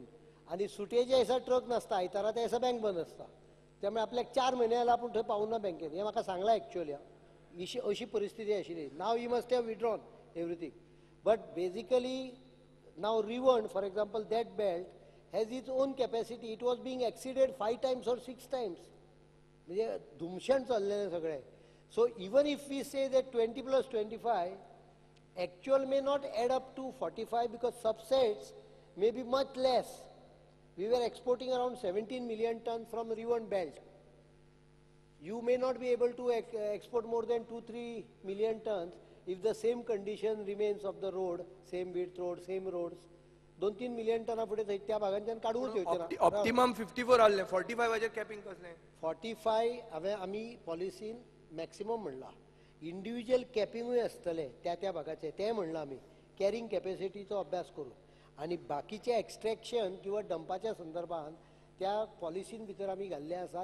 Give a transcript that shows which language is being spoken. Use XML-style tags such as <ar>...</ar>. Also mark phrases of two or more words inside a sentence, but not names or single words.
<kok>आनी सुटयेच्या दिसा ट्रक नासता, आयतारा त्या दिसा बँक बंद आसता. त्यामुळे आपल्याक 4 म्हयने जाला आपूण थंय पावूना बँकेन. हें म्हाका सांगलां एक्चुअली. अशी परिस्थिती आशिल्ली.</kok> <en>now you must have withdrawn everything. but basically now रिवण for example that belt has its own capacity. it was being exceeded 5 times or 6 times.</en> <kok>म्हणजे धुमशण चल्लेलें सगळें.</kok> <en>so even if we say that 20 + 25 actual may not add up to 45 because subsets may be much less. We were exporting around 17 million tons from Rivan belt. You may not be able to export more than 2-3 million tons if the same condition remains of the road, same width road, same roads.</en> <kok>2-3 million टना फुडें त्या भागांच्यान काडूंक येवचें ना. ऑप्टिमम 54 हाडलें, 45 हाचेर कॅपिंग कसलें? 45 हांवें आमी पॉलिसीन मॅक्सिमम म्हणलां. इंडिव्हिज्युअल कॅपिंगूय आसतलें त्या भागाचें तें म्हणलां आमी. कॅरिंग कॅपेसिटीचो अभ्यास करून. आनी बाकीचें एक्स्ट्रॅक्शन किंवा डंपाच्या संदर्भान त्या पॉलिसीन भितर आमी घाल्लें आसा.</kok>